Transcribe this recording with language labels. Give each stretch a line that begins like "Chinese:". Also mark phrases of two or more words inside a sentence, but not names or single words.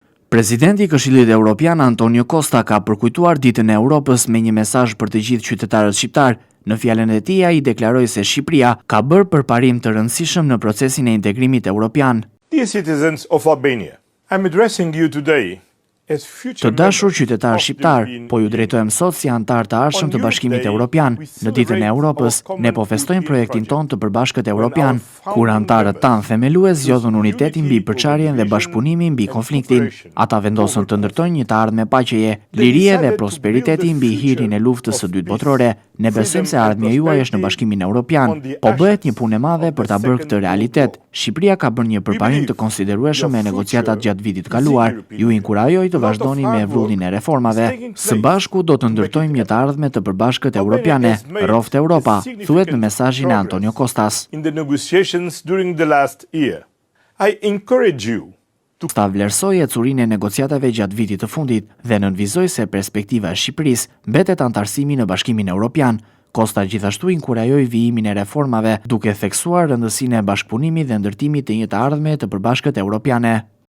Albanian: Presidenti i Këshillit Evropian Antonio Costa ka përkujtuar Ditën e Europës me një mesazh për të gjithë qytetarët shqiptar. Në fjalën e tij ai deklaroi se Shqipëria ka bërë përparim të rëndësishëm në procesin e integrimit evropian.
English: Dear citizens of Albania, I'm addressing you today as future
Albanian: Të dashur
English: members
Albanian: qytetar
English: of the
Albanian: shqiptar,
English: European
Albanian: po ju drejtojmë sot si antar të arshëm të Bashkimit Evropian. Në Ditën e Europës, ne po festojmë projektin ton të përbashkët evropian, kur antarët tanë themelues zgjodhën unitetin mbi përçarjen dhe bashkëpunimin mbi konfliktin. Ata vendosën të ndërtojnë një të ardhme paqeje, lirie dhe prosperiteti mbi hirin e luftës së dytë botërore. Ne besojmë se ardhmja juaj është në Bashkimin Evropian, po bëhet një punë e madhe për ta bërë këtë realitet. Shqipëria ka bërë një përparim të konsiderueshëm me negociatat gjatë vitit kaluar. Ju inkurajoj të vazhdoni me vrullin e reformave. Së bashku do të ndërtojmë një të ardhme të përbashkët evropiane, rroftë Europa, thuhet në mesazhin e Antonio Costas.
English: In the negotiations during the last year. I encourage you
Albanian: Ta vlerësoi ecurinë e negociatave gjatë vitit të fundit dhe nënvizoi se perspektiva e Shqipërisë mbetet antarësimi në Bashkimin Evropian. Costa gjithashtu inkurajoi vijimin e reformave, duke theksuar rëndësinë e bashkëpunimit dhe ndërtimit të një të ardhme të përbashkët evropiane.